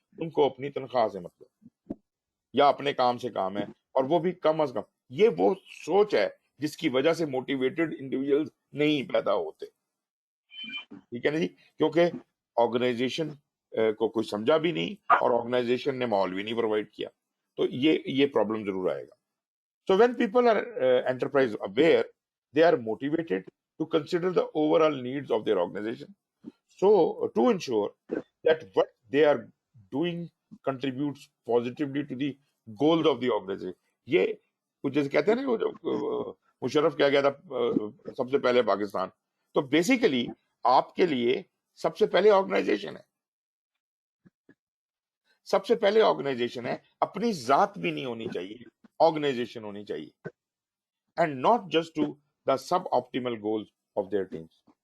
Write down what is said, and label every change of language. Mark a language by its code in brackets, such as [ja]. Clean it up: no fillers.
[ur] ان کو اپنی تنخواہ سے مطلب یا اپنے کام سے کام ہے، اور وہ بھی کم از کم. یہ وہ سوچ ہے جس کی وجہ سے موٹیویٹڈ انڈیویجول نہیں پیدا ہوتے. ٹھیک ہے نا جی، کیونکہ آرگنائزیشن کو کوئی سمجھا بھی نہیں اور آرگنائزیشن نے ماحول بھی نہیں پرووائڈ کیا، تو یہ پرابلم ضرور آئے گا. [en] So when people are enterprise aware they are motivated to consider the overall needs of their organization, so to ensure that what they are doing contributes positively to the goals of the organization. [ur] یہ کچھ جیسے کہتے ہیں نا جو مشرف کیا گیا تھا سب سے پہلے پاکستان، تو بیسیکلی آپ کے لیے سب سے پہلے آرگنائزیشن ہے. सबसे पहले ऑर्गेनाइजेशन है, अपनी जात भी नहीं होनी चाहिए, ऑर्गेनाइजेशन होनी चाहिए, [en] And not just to the suboptimal goals of their teams.